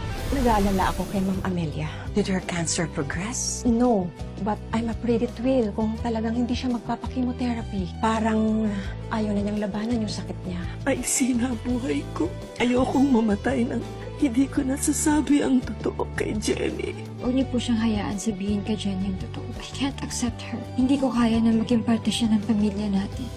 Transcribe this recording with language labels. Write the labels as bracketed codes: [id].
[tl] Nag-aalala ako kay Ma'am Amelia. [en] Did her cancer progress? No, but I'm afraid it will [tl] kung talagang hindi siya magpapakimotherapy. Parang ayaw na niyang labanan yung sakit niya. Ay, sinabuhay ko. Ayokong mamatay nang hindi ko nasasabi ang totoo kay Jenny. Huwag niyo po siyang hayaan sabihin kay Jenny yung totoo. [en] I can't accept her. [tl] Hindi ko kaya na maging parte siya ng pamilya natin.